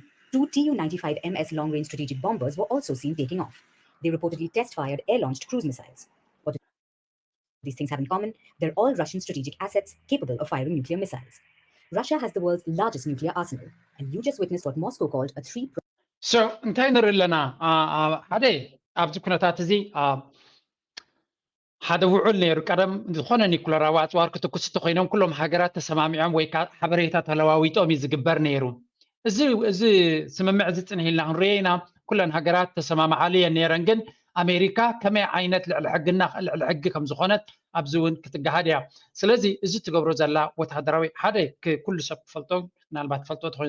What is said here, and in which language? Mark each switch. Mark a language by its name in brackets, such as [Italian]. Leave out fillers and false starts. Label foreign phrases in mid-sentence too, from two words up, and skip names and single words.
[English] 2 Tu-95MS long-range strategic bombers were also seen taking off. They reportedly test-fired air-launched cruise missiles. What do these things have in common? They're all Russian strategic assets capable of firing nuclear missiles. Russia has the world's largest nuclear arsenal, and you just witnessed what Moscow called a [Tigrinya] እንታይ ንርኢ ኣለና ሓደ ኣብዚ ኩነታት እዚ ሓደ ውዕል ነይሩ ቀደም ዝኾነ ኒኩለራዊ ኣፅዋር ክትክስቱ ኮይኖም ኩሎም ሃገራት ተሰማሚዖም ወይ ከዓ ሓበሬታ ተለዋዊጦም እዩ ዝግበር ነይሩ እዚ ስምምዕ እዚ ፅንሕ ኢልና ክንሪኦ ኢና ኩለን ሃገራት ተሰማምዓሉ እየን ነይረን ግን ኣሜሪካ ከመይ ዓይነት ልዕሊ ሕጊ ከም ዝኾነት ኣብዚ እውን ክትገሃድ እያ ስለዚ እዚ ትገብሮ ዘላ ወታደራዊ ሓደ ኩሉ ሰብ ክፈልጦ ምናልባት ፈልጦ